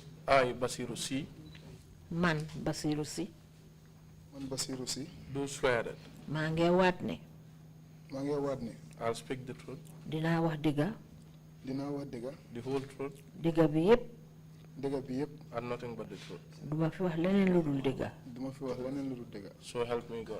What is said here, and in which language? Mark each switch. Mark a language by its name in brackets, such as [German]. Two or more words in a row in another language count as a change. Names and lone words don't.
[English] I, BASIRU Say, [Wolof] man BASIRU Say, man BASIRU Say, [English] do swear that [Wolof] maa ngi waat ne [English] I'll speak the truth, [Wolof] dinaa wax dëgga [English] the whole truth, [Wolof] dëgga bi yépp [English] and nothing but the truth. [Wolof] duma fi wax leneen lu dul dëgga [English] So help me God.